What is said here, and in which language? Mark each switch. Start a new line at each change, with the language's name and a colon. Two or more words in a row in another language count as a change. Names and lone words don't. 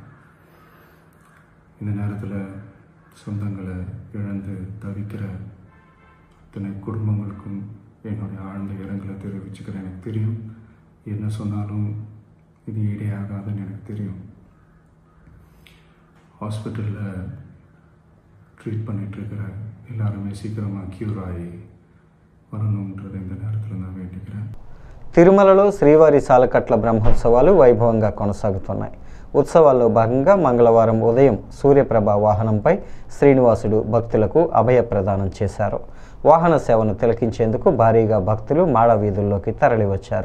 Tamil: இந்த நேரத்தில் சொந்தங்களை இழந்து தவிக்கிற அத்தனை குடும்பங்களுக்கும் என்னுடைய ஆழ்ந்த இரங்கலை தெரிவிச்சுக்கிறேன். எனக்கு தெரியும் என்ன சொன்னாலும் இது ஈடேயாகாதுன்னு எனக்கு தெரியும். ஹாஸ்பிட்டலில் ட்ரீட் பண்ணிகிட்ருக்கிற எல்லாருமே சீக்கிரமாக க்யூர் ஆகி வரணுன்றதை இந்த நேரத்தில் நான் வேண்டிக்கிறேன்.
Telugu: తిరుమలలో శ్రీవారి సాలకట్ల బ్రహ్మోత్సవాలు వైభవంగా కొనసాగుతున్నాయి. ఉత్సవాల్లో భాగంగా మంగళవారం ఉదయం సూర్యప్రభ వాహనంపై శ్రీనివాసుడు భక్తులకు అభయ ప్రదానం చేశారు. వాహన సేవను తిలకించేందుకు భారీగా భక్తులు మాడ వీధుల్లోకి తరలివచ్చారు.